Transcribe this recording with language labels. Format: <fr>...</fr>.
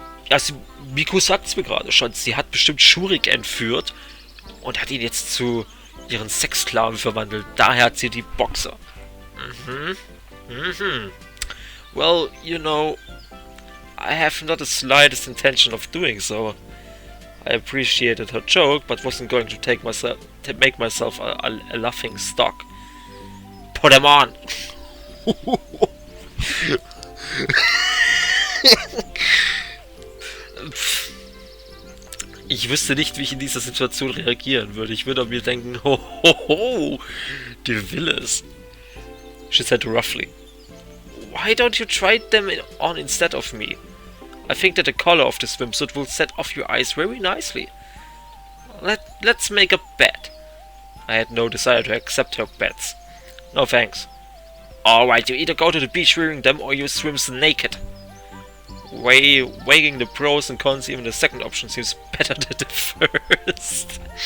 <de>Also, Miku sagt's mir gerade schon. Sie hat bestimmt Schurik entführt und hat ihn jetzt zu ihren Sexsklaven verwandelt. Daher hat sie die Boxer.</de> <en>Well, you know, I have not the slightest intention of doing so. I appreciated her joke, but wasn't going to make myself a laughing stock. Put him on!</en> <de>Ich wüsste nicht, wie ich in dieser Situation reagieren würde. Ich würde mir denken, ho ho ho, die will es.</de> <en>She said roughly. Why don't you try them on instead of me? I think that the color of the swimsuit will set off your eyes very nicely. Let's make a bet. I had no desire to accept her bets. No thanks. Alright, you either go to the beach wearing them or you swim naked. Weighing the pros and cons, even the second option seems better than the first.</en>